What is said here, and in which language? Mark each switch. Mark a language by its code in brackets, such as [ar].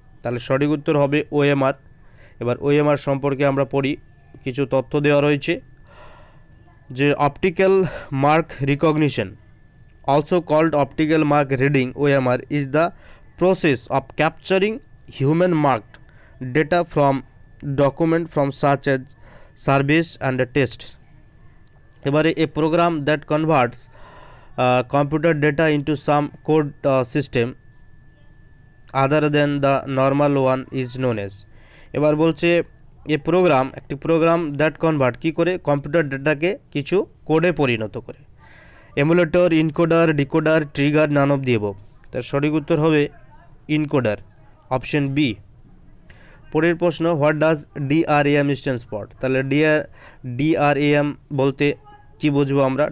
[bn] তাহলে সঠিক উত্তর হবে ওএমআর। এবার ওএমআর সম্পর্কে আমরা পড়ি, কিছু তথ্য দেওয়া রয়েছে যে [en] Optical mark recognition, also called optical mark reading, OMR is the process of capturing human marked data from document from such as service and test. এবারে a program that converts computer data into some code system other than the normal one is known as। [bn] এবার বলছে [en] a program, [bn] একটি program [en] that convert [bn] কী করে computer ডেটাকে কিছু কোডে পরিণত করে। [en] Emulator, encoder, decoder, trigger, none of the above. [bn] তার সঠিক উত্তর হবে ইনকোডার, অপশন বি। পরের প্রশ্ন, [en] What does DRAM stands for. [bn] তাহলে ডিআরএএম বলতে কি বুঝবো আমরা?